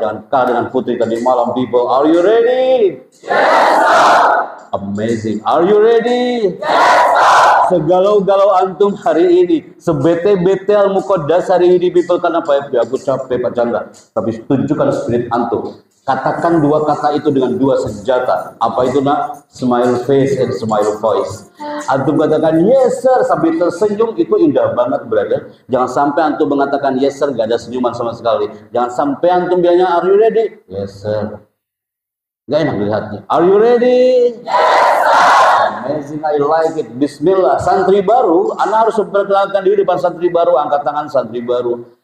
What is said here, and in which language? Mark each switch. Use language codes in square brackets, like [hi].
[id] Jangan kalah dengan putri tadi malam, people. [en] Are you ready? Amazing. Are you ready? [id] Segalau-galau antum hari ini, sebete-bete Al-Muqaddas hari ini, people. Kenapa ya? Aku capek Pak Chandra. Tapi tunjukkan spirit antum. Katakan dua kata itu dengan dua senjata. Apa itu nak? [en] Smile face and smile voice. [id] Antum katakan [en] yes sir [id] sambil tersenyum, itu indah banget brother. Jangan sampai antum mengatakan [en] yes sir [id] gak ada senyuman sama sekali. Jangan sampai antum bilangnya [en] are you ready? Yes sir. [id] Gak enak dilihatnya. [en] Are you ready? Yes sir. Amazing, I like it. Bismillah. [id] Santri baru, Anda harus memperkenalkan diri depan santri baru. Angkat tangan santri baru.